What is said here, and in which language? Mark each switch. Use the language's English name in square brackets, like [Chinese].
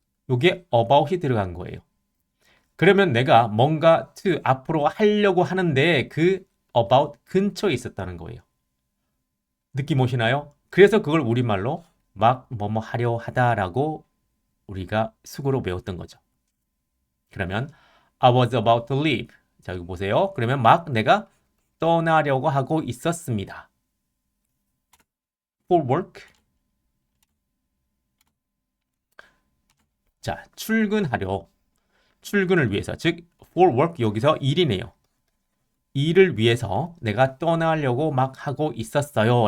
[Korean] 이게 about이 들어간 거예요. 그러면 내가 뭔가 to 앞으로 하려고 하는데 그 about 근처에 있었다는 거예요. 느낌 오시나요? 그래서 그걸 우리말로 막 뭐뭐 하려 하다라고 우리가 숙어로 배웠던 거죠. 그러면 [English] I was about to leave. [Korean] 자, 여기 보세요. 그러면 막 내가 떠나려고 하고 있었습니다. [English] For work. [Korean] 자, 출근하려. 출근을 위해서. 즉, [English] for work [Korean] 여기서 일이네요. 일을 위해서 내가 떠나려고 막 하고 있었어요.